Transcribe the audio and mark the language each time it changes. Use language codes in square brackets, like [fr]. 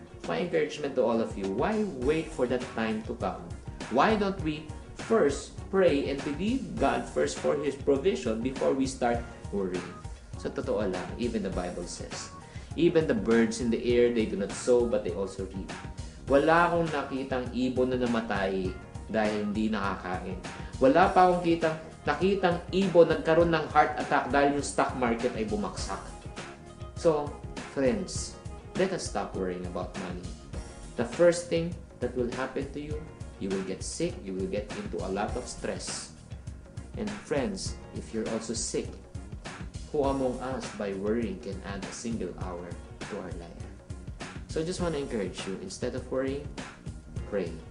[en] My encouragement to all of you, why wait for that time to come? Why don't we first pray and believe God first for His provision before we start worrying? [tl] Sa totoo lang, [en] even the Bible says, even the birds in the air, they do not sow, but they also reap. [tl] Wala akong nakitang ibon na namatay dahil hindi nakakain. Wala pa akong nakitang ibon nagkaroon ng heart attack dahil yung stock market ay bumagsak. [en] So, friends, let us stop worrying about money. The first thing that will happen to you, you will get sick, you will get into a lot of stress. And friends, if you're also sick, who among us by worrying can add a single hour to our life? So I just want to encourage you, instead of worrying, pray.